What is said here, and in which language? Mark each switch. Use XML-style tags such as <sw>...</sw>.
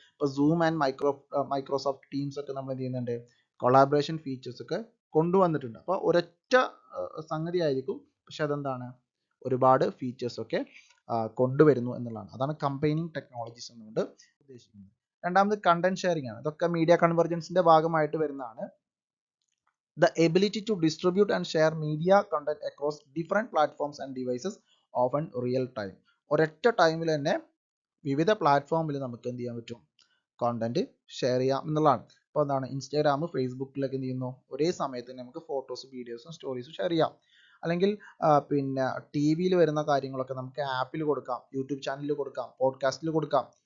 <ml>ഇപ്പോൾ zoom and Microsoft teams ഒക്കെ നമ്മൾ എന്ത് ചെയ്യുന്നുണ്ട്, കൊളാബറേഷൻ ഫീച്ചേഴ്സ് ഒക്കെ കൊണ്ടുവന്നിട്ടുണ്ട്. അപ്പോൾ ഒരൊറ്റ സംഗതി ആയിരിക്കും, പക്ഷെ അതെന്താണ്, ഒരുപാട് ഫീച്ചേഴ്സ് ഒക്കെ കൊണ്ടുവരുന്നു എന്നുള്ളതാണ്. അതാണ് കമ്പൈനിങ് ടെക്നോളജീസ് എന്നുകൊണ്ട് ഉദ്ദേശിക്കുന്നത്. രണ്ടാമത് കണ്ടന്റ് ഷെയറിംഗ് ആണ്. ഇതൊക്കെ മീഡിയ കൺവെർജൻസിന്റെ ഭാഗമായിട്ട് വരുന്നതാണ്.</ml> <en>The ability to distribute and share media content across different platforms and devices, often real time.</en> <ml>ഒരൊറ്റ ടൈമിൽ തന്നെ വിവിധ പ്ലാറ്റ്ഫോമിൽ നമുക്ക് എന്ത് ചെയ്യാൻ പറ്റും, കോണ്ടന്റ് ഷെയർ ചെയ്യാം എന്നുള്ളതാണ്. ഇപ്പോൾ എന്താണ്, ഇൻസ്റ്റാഗ്രാം, ഫേസ്ബുക്കിലൊക്കെ എന്ത് ചെയ്യുന്നു, ഒരേ സമയത്ത് തന്നെ നമുക്ക് ഫോട്ടോസും വീഡിയോസും സ്റ്റോറീസും ഷെയർ ചെയ്യാം. അല്ലെങ്കിൽ പിന്നെ ടി വിയിൽ വരുന്ന കാര്യങ്ങളൊക്കെ നമുക്ക് ആപ്പിൽ കൊടുക്കാം, യൂട്യൂബ് ചാനലിൽ കൊടുക്കാം, പോഡ്കാസ്റ്റിൽ കൊടുക്കാം.</ml>